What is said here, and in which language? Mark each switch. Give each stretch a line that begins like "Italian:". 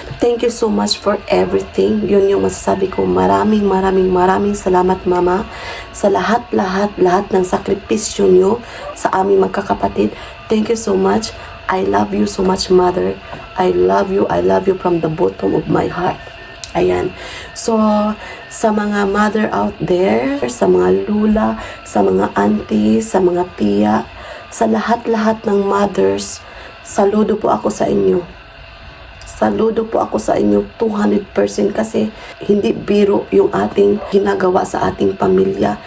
English: Thank you so much for everything.
Filipino: Yun yung masasabi ko. Maraming salamat, mama, sa lahat ng sakripisyo nyo sa aming magkakapatid.
English: Thank you so much. I love you so much, mother. I love you from the bottom of my heart.
Filipino: Ayan. So, sa mga mother out there, sa mga lula, sa mga auntie, sa mga tiya, sa lahat-lahat ng mothers, saludo po ako sa inyo. Saludo po ako sa inyo 200% kasi hindi biro yung ating ginagawa sa ating pamilya.